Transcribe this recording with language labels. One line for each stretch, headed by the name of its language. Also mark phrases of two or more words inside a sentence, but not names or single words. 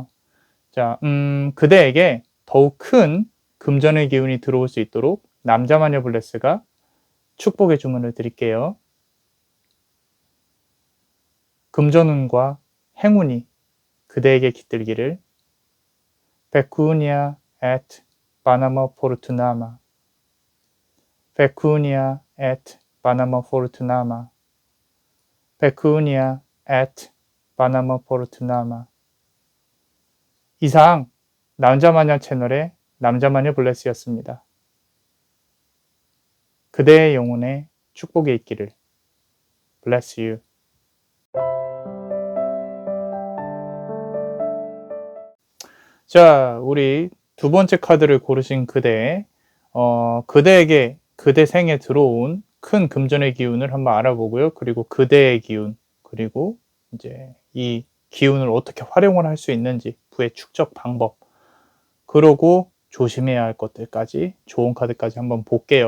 Korean: 자, 그대에게 더욱 큰 금전의 기운이 들어올 수 있도록 남자마녀 블레스가 축복의 주문을 드릴게요. 금전운과 행운이 그대에게 깃들기를.
Latin: Pecunia et Panama Fortunama. Pecunia et Panama Fortunama. Pecunia et Panama Fortunama.
Korean: 이상 남자마녀 채널의 남자마녀 블레스였습니다. 그대의 영혼에 축복이 있기를.
English: Bless you.
Korean: 자, 우리 두 번째 카드를 고르신 그대, 그대에게 그대 생에 들어온 큰 금전의 기운을 한번 알아보고요. 그리고 그대의 기운, 그리고 이제 이 기운을 어떻게 활용을 할 수 있는지, 부의 축적 방법, 그러고 조심해야 할 것들까지, 좋은 카드까지 한번 볼게요.